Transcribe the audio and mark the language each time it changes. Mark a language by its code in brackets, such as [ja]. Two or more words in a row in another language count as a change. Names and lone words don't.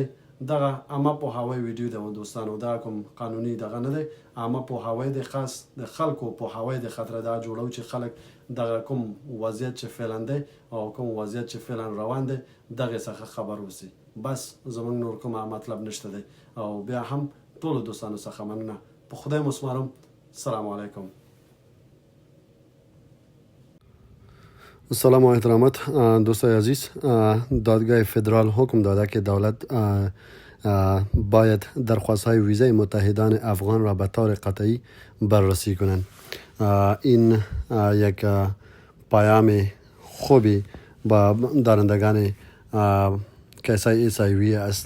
[ps] دغه عامه پوهاوی ویډیو دی دوستانو، دا کوم قانوني دغه نه دی، عامه پوهاوی دی، خاص د خلکو پوهاوی د خاطر دا جوړو چې خلک دغه کوم وضعیت چې فعلا دی او کوم وضعیت چې فعلا روان دی دغه څخه خبر اوسي. بس زمونږ نور کومه مطلب نشته دی. او بیا هم ټولو دوستانو څخه مننه، په خدای مو سپارم. [ar] السلام علیکم. [fa] سلام و احترامات دوستای عزیز. دادگاه فدرال حکم داده که دولت باید درخواست‌های ویزای متحدان افغان را به طور قطعی بررسی کنند. این یک پیام خوبی با دارندگان کیسه ایسایوی است.